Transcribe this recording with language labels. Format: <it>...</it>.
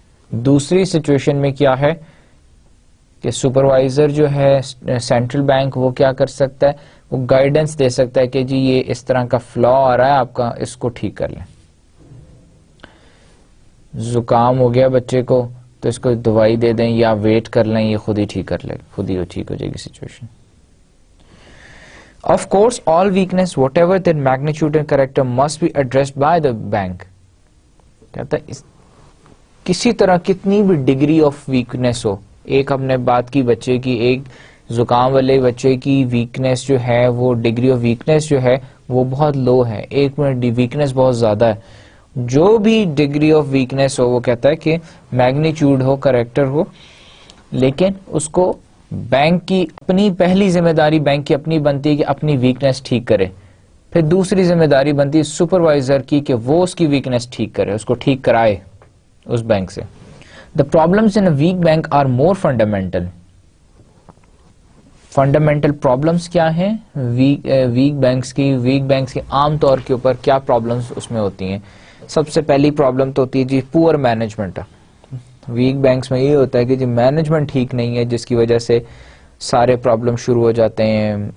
<ur>دوسری سچویشن میں کیا ہے کہ سپروائزر جو ہے سینٹرل بینک, وہ کیا کر سکتا ہے؟ وہ گائیڈنس دے سکتا ہے کہ جی یہ اس طرح کا فلا آ رہا ہے آپ کا, اس کو ٹھیک کر لیں. زکام ہو گیا بچے کو تو اس کو دوائی دے دیں یا ویٹ کر لیں, یہ خود ہی ٹھیک کر لے, خود ہی وہ ٹھیک ہو جائے گی situation.</ur> <en>Of course, all weakness, whatever their magnitude and character, must be addressed by the bank.</en> <ur>کہتا ہے کسی طرح کتنی بھی ڈگری آف ویکنیس ہو, ایک ہم نے بات کی بچے کی, ایک زکام والے بچے کی ویکنیس جو ہے, وہ ڈگری آف ویکنیس جو ہے وہ بہت لو ہے, ایک میں ویکنیس بہت زیادہ ہے. جو بھی ڈگری آف ویکنیس ہو, وہ کہتا ہے کہ میگنیچیوڈ ہو, کریکٹر ہو, لیکن اس کو بینک کی اپنی پہلی ذمہ داری بینک کی اپنی بنتی ہے کہ اپنی ویکنیس ٹھیک کرے. پھر دوسری ذمہ داری بنتی ہے سپروائزر کی کہ وہ اس کی ویکنیس ٹھیک کرے, اس کو ٹھیک کرائے اس بینک سے.</ur> <en>The problems in a weak bank are more fundamental.</en> <ur>Fundamental problems کیا ہیں ویک بینکس کی عام طور کے اوپر کیا پرابلمس اس میں ہوتی ہیں؟ سب سے پہلی پرابلم تو ہوتی ہے جی پور مینجمنٹ. ویک بینکس میں یہ ہوتا ہے کہ جی مینجمنٹ ٹھیک نہیں ہے, جس کی وجہ سے سارے پرابلم شروع ہو جاتے ہیں.</ur>